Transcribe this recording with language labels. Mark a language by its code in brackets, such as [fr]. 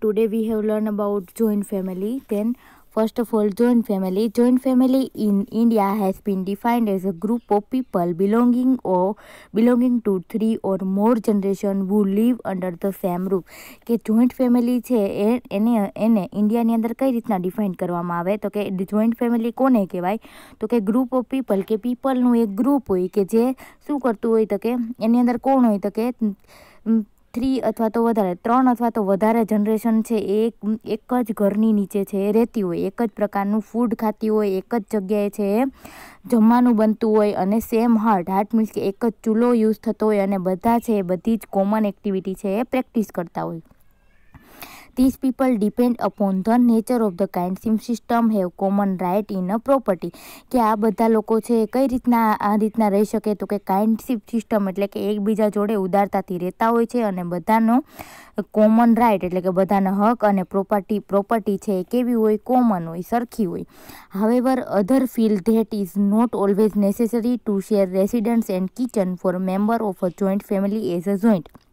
[en] Today we have learned about joint family. Then first of all, joint family. Joint family in India has been defined as a group of people belonging to three or more generation who live under the same roof. [gu] કે joint family છે એને ઇન્ડિયાની અંદર કઈ રીતના define કરવામાં આવે તો કે જોઈન્ટ ફેમિલી કોને કહેવાય તો કે [en] group of people [gu] કે પીપલનું એક ગ્રુપ હોય કે જે શું કરતું હોય તો કે એની અંદર કોણ હોય તો કે 3 અથવા તો વધારે 3 અથવા તો વધારે જનરેશન છે એ એક જ ઘરની નીચે છે એ રહેતી હોય, એક જ પ્રકારનું ફૂડ ખાતી હોય, એક જ જગ્યાએ છે એ જમવાનું બનતું હોય અને સેમ હાર્ટ મીન્સ કે એક જ ચૂલો યુઝ થતો હોય અને બધા છે એ બધી જ કોમન એક્ટિવિટી છે એ પ્રેક્ટિસ કરતા હોય. [en] These people depend upon the nature of the kinship system, have common right in a property. [gu] કે આ બધા લોકો છે કઈ રીતના આ રીતના રહી શકે તો કે કાઇન્ડશિપ સિસ્ટમ એટલે કે એકબીજા જોડે ઉદારતાથી રહેતા હોય છે અને બધાનો કોમન રાઇટ એટલે કે બધાના હક અને પ્રોપર્ટી છે કેવી હોય કોમન હોય સરખી હોય. [en] However, other feel that is not always necessary to share residence and kitchen for a member of a joint family as a joint.